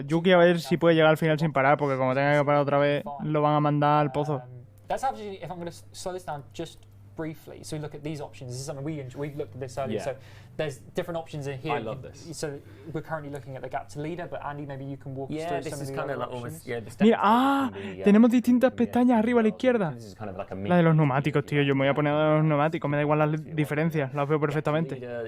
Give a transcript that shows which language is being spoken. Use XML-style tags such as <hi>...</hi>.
<es>Yuki a ver si puede llegar al final sin parar, porque como tenga que parar otra vez, lo van a mandar al pozo.</es> <en>That's actually, if I'm going to slow this down just briefly, so we look at these options. This is something we've looked at this earlier. So there's different options in here. I love this. So we're currently looking at the gap to leader, but Andy, maybe you can walk us through some of the other options.</en> <es>Mira, tenemos distintas pestañas arriba a la izquierda. La de los neumáticos, tío. Yo me voy a poner a los neumáticos, me da igual las diferencias, las veo perfectamente.</es>